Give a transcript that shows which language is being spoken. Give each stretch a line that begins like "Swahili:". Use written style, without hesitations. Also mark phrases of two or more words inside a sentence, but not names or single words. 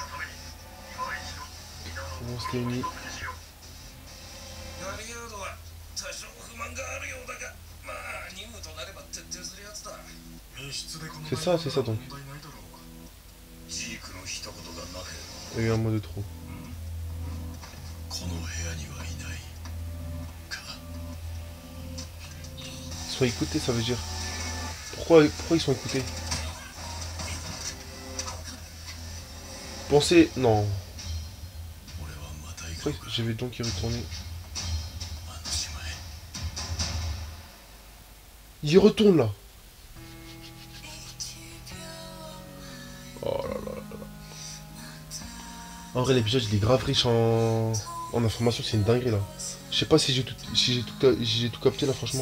French: Bon, c'était une...
Japanese: ガリアードは多少不満があるようだが、まあ任務となれば徹底するやつだ。密室でこの
French: C'est ça donc.
Japanese: 問題ないだろう。ジークの
French: Il y a eu un mois de trop.
Japanese: この部屋にはいないか。
French: Ils sont écoutés, ça veut dire. Pourquoi ils sont écoutés? Pensez... Non.
Japanese: 俺はまた行く
French: Pourquoi j'avais donc y retourner?
Japanese: あの島へ。
French: Il y retourne là. Oh là là là là. En vrai, l'épisode il est grave riche en informations, c'est une dinguerie là. Je sais pas si j'ai tout capté là, franchement.